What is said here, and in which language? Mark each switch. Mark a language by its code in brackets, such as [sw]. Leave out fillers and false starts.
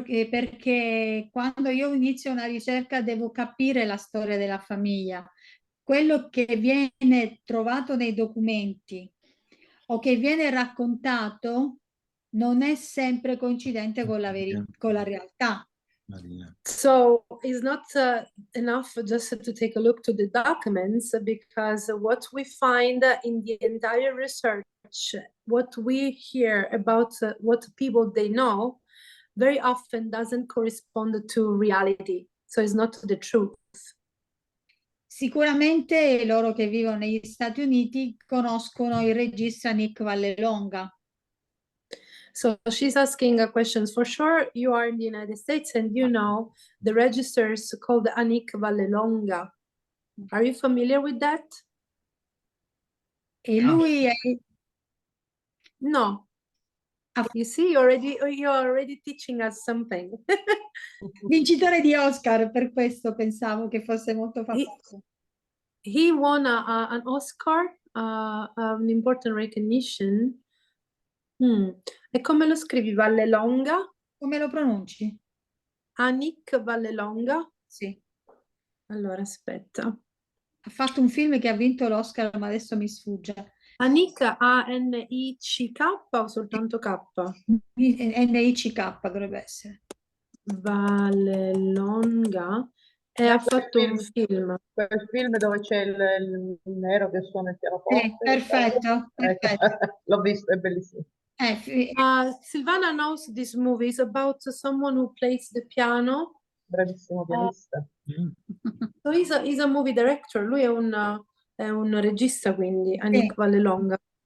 [it] Perché quando io inizio una ricerca devo capire la storia della famiglia. Quello che viene trovato nei documenti o che viene raccontato non è sempre coincidente con la realtà. [en] So it's not enough just to take a look to the documents, because what we find in the entire research, what we hear about what people they know, very often doesn't correspond to reality. So it's not the truth. [it] Sicuramente loro che vivono negli Stati Uniti conoscono il regista Nick Vallelonga. [en] So she's asking questions. For sure, you are in the United States and you know the registers called Anik Vallelonga. Are you familiar with that? [it] E lui è... [en] No. You see, you're already teaching us something. [it] Vincitore di Oscar, per questo pensavo che fosse molto famoso. [en] He won an Oscar, an important recognition. [it] E come lo scrivi? Vallelonga? Come lo pronunci? Anik Vallelonga? Sì. Allora, aspetta. Ha fatto un film che ha vinto l'Oscar, ma adesso mi sfugge. Anik, A-N-I-C-K o soltanto K? N-I-C-K dovrebbe essere. Vallelonga. E ha fatto un film. Quel film dove c'è il nero che suona il pianoforte. Perfetto, perfetto. L'ho visto, è bellissimo. [en] Silvana knows this movie. It's about someone who plays the piano. [it] Bravissimo pianista. [en] So he's a movie director. [it] Lui è un regista, quindi, Anik Vallelonga.